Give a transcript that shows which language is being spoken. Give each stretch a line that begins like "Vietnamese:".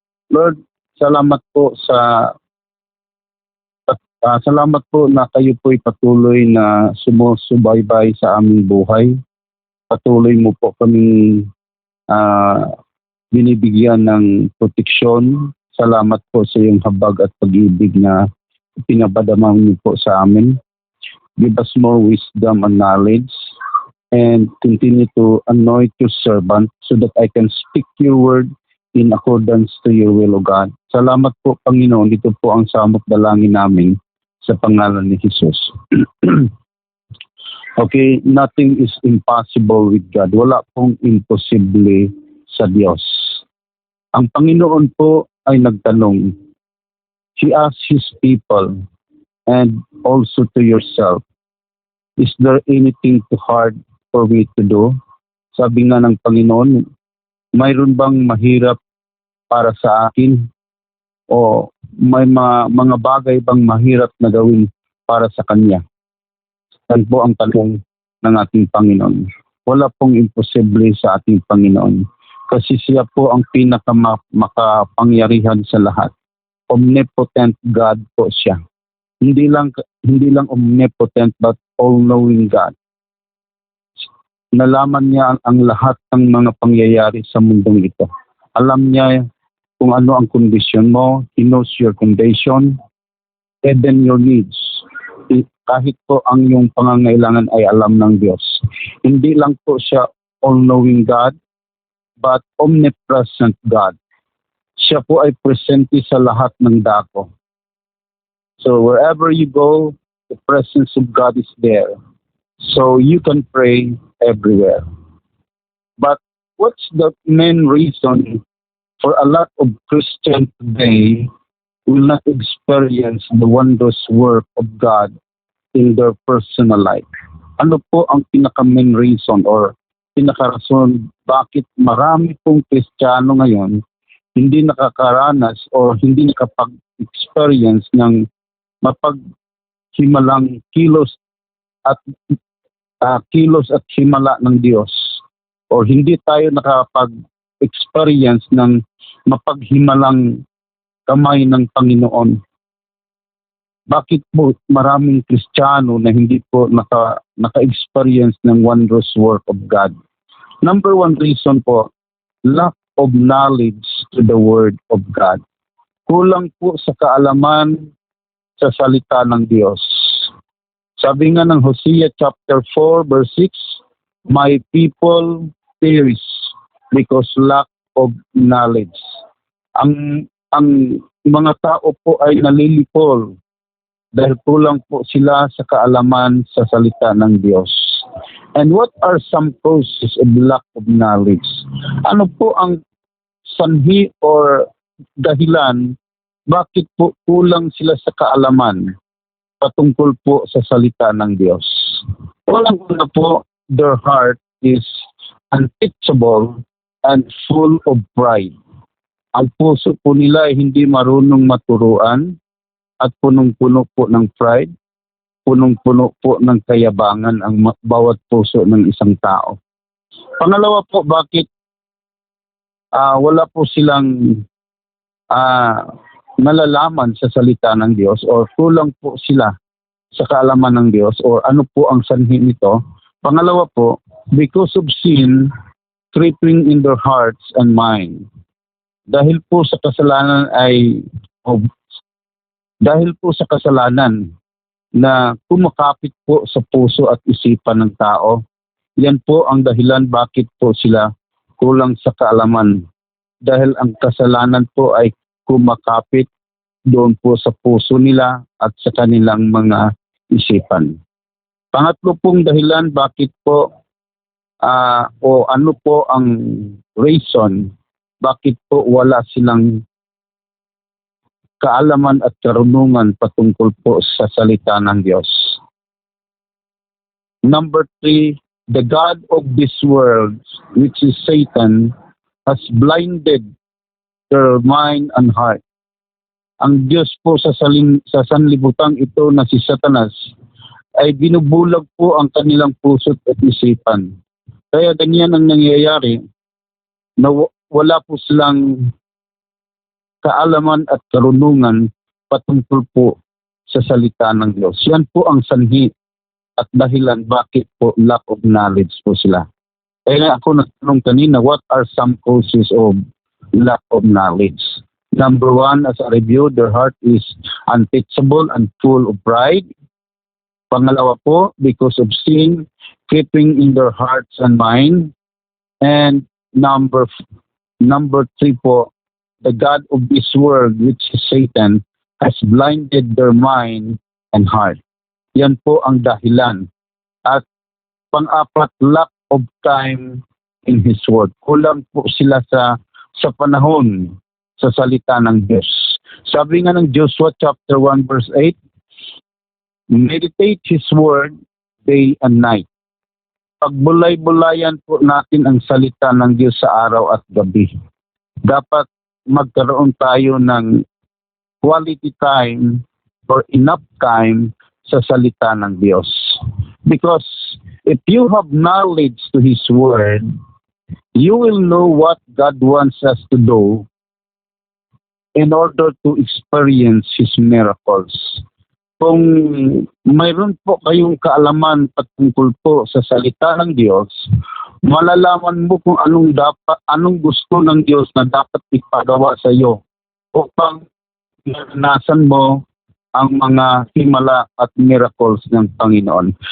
Filipino: Lord, salamat po salamat po na kayo po'y patuloy na sumusubaybay sa aming buhay. Patuloy mo po kaming binibigyan ng proteksyon. Salamat po sa iyong habag at pag-ibig na pinabadama niyo po sa amin.
English: Give us more wisdom and knowledge and continue to anoint your servant so that I can speak your word in accordance to your will, O God.
Filipino: Salamat po, Panginoon. Dito po ang samot dalangin namin sa pangalan ni Jesus.
English: Okay, nothing is impossible with God.
Filipino: Wala pong imposible sa Diyos. Ang Panginoon po ay nagtanong.
English: He asked His people and also to yourself, is there anything too hard for me to do?
Filipino: Sabi nga ng Panginoon, mayroon bang mahirap para sa akin? O may mga bagay bang mahirap na gawin para sa Kanya? Yan po ang tanong ng ating Panginoon. Wala pong imposible sa ating Panginoon. Kasi siya po ang pinakamakapangyarihan sa lahat.
English: Omnipotent God
Filipino: po siya. Hindi lang
English: omnipotent but all-knowing God.
Filipino: Nalaman niya ang lahat ng mga pangyayari sa mundong ito. Alam niya kung ano ang kondisyon mo.
English: He knows your condition, even your needs.
Filipino: Kahit po ang iyong pangangailangan ay alam ng Diyos. Hindi lang po siya all-knowing God,
English: but omnipresent God.
Filipino: Siya po ay presente sa lahat ng dako.
English: So wherever you go, the presence of God is there. So you can pray everywhere. But what's the main reason for a lot of Christians today will not experience the wondrous work of God in their personal life?
Filipino: Ano po ang pinaka-main reason or pinaka-rason bakit marami pong Kristiyano ngayon hindi nakakaranas o hindi nakapag-experience ng mapaghimalang kilos at himala ng Diyos, o hindi tayo nakapag-experience ng mapaghimalang kamay ng Panginoon? bakit po maraming Kristiyano na hindi po naka-experience ng
English: wondrous work of God? Number one reason
Filipino: po,
English: lack of knowledge to the Word of God.
Filipino: Kulang po sa kaalaman sa salita ng Diyos. Sabi nga ng Hosea chapter 4 verse 6,
English: "My people perish because lack of knowledge."
Filipino: Ang mga tao po ay nalilipol dahil kulang po sila sa kaalaman sa salita ng Diyos.
English: And what are some causes of lack of knowledge?
Filipino: Ano po ang sanhi or dahilan bakit po kulang sila sa kaalaman patungkol po sa salita ng Diyos? Walang-una po,
English: their heart is unteachable and full of pride.
Filipino: Ang puso po nila ay hindi marunong maturuan at punong-puno po ng pride, punong-puno po ng kayabangan ang bawat puso ng isang tao. Pangalawa po, bakit wala po silang nalalaman sa salita ng Diyos or kulang po sila sa kaalaman ng Diyos or ano po ang sanhi nito? Pangalawa po,
English: because of sin creeping in their hearts and mind.
Filipino: Dahil po sa kasalanan na kumakapit po sa puso at isipan ng tao, yan po ang dahilan bakit po sila kulang sa kaalaman. Dahil ang kasalanan po ay kumakapit doon po sa puso nila at sa kanilang mga isipan. Pangatlo pong dahilan bakit po o ano po ang reason bakit po wala silang kaalaman at karunungan patungkol po sa salita ng Diyos.
English: Number 3, the God of this world, which is Satan, has blinded their mind and heart.
Filipino: Ang Diyos po sa sanlibutan ito na si Satanas ay binubulag po ang kanilang puso at isipan. Kaya ganyan ang nangyayari na wala po silang kaalaman at karunungan patungkol po sa salita ng Diyos. Yan po ang sanhi at dahilan bakit po
English: lack of knowledge
Filipino: po sila. Kaya ako nagtanong kanina,
English: what are some causes of lack of knowledge? Number 1, as a review, their heart is unteachable and full of pride.
Filipino: Pangalawa po,
English: because of sin, creeping in their hearts and mind. And number 3
Filipino: po,
English: the God of this world, which is Satan, has blinded their mind and heart.
Filipino: Yan po ang dahilan. At pang-apat,
English: lack of time in His Word.
Filipino: Kulang po sila sa panahon sa salita ng Diyos. Sabi nga ng
English: Joshua chapter 1 verse 8, meditate His Word day and night.
Filipino: Pagbulay-bulayan po natin ang salita ng Diyos sa araw at gabi. Dapat magkaroon tayo ng
English: quality time or enough time
Filipino: sa salita ng Diyos.
English: Because if you have knowledge to His Word, you will know what God wants us to do in order to experience His miracles.
Filipino: Kung mayroon po kayong kaalaman patungkol po sa salita ng Diyos, malalaman mo kung anong gusto ng Diyos na dapat ipagawa sa iyo upang naranasan mo ang mga himala at miracles ng Panginoon.